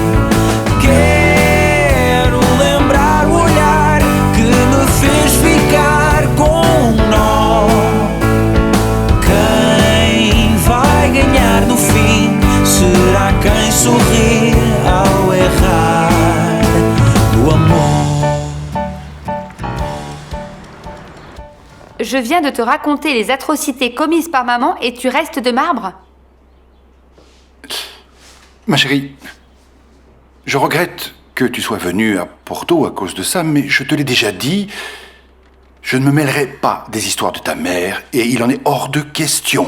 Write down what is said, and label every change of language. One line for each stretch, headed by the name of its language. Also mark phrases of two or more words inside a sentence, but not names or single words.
Portuguese: Quero lembrar o olhar que me fez ficar com um nó. Quem vai ganhar no fim será quem sorri ao errar o amor.
French: Je viens de te raconter les atrocités commises par maman et tu restes de marbre? Ma chérie, je regrette que tu sois venue à Porto à cause de ça, mais je te l'ai déjà dit, je ne me mêlerai pas des histoires de ta mère et il en est hors de question.